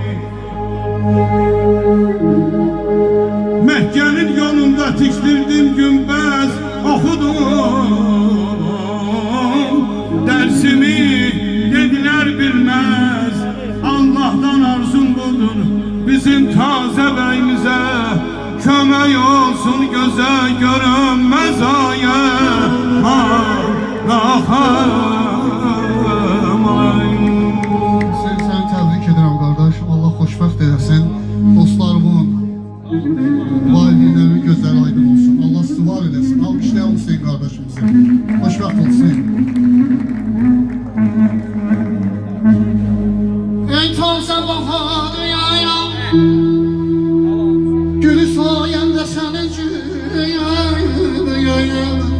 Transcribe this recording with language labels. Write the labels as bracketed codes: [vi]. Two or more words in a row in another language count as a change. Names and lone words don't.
[tr] Mekke'nin yolunda tiktirdim gümbez, okudum dersimi, dediler bilmez, Allah'tan arzum budur, bizim taze beyimize [az] kömək olsun, [tr] göze görünmez ayə [az] Seni təbrik edirəm qardaş, Allah xoşbəxt eləsin. Dostlarımın, valideynlərimin gözləri aydın olsun. Allah sizi var eləsin. Alqışlayalım Hüseyin qardaşımızı. Xoşbəxt olsun. [tr] Ey taze bahar yayam, gülü sayende senin yayam.